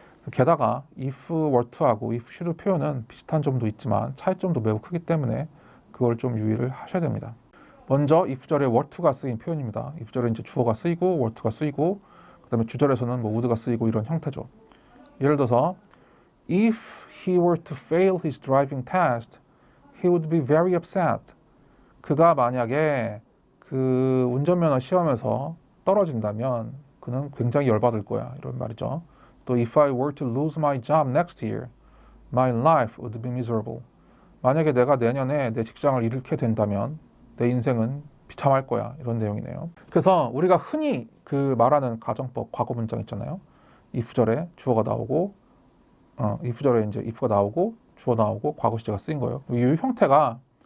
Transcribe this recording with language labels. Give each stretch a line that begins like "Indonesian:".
Korean: 게다가 if were to하고 if should 표현은 비슷한 점도 있지만 차이점도 매우 크기 때문에 그걸 좀 유의를 하셔야 됩니다. 먼저 if절에 were to가 쓰인 표현입니다. if절에 이제 주어가 쓰이고 were to가 쓰이고 그다음에 주절에서는 뭐 would가 쓰이고 이런 형태죠.
English: 예를 들어서 if he were to fail his driving test, he would be very upset.
Korean: 그가 만약에 그 운전면허 시험에서 떨어진다면 그는 굉장히 열받을 거야. 이런 말이죠. 또
English: if I were to lose my job next year, my life would be miserable.
Korean: 만약에 내가 내년에 내 직장을 잃게 된다면 내 인생은 비참할 거야. 이런 내용이네요. 그래서 우리가 흔히 그 말하는 가정법 과거 문장 있잖아요. if절에 주어가 나오고 if절에 이제 if가 나오고 주어 나오고 과거 시제가 쓰인 거예요. 이 형태가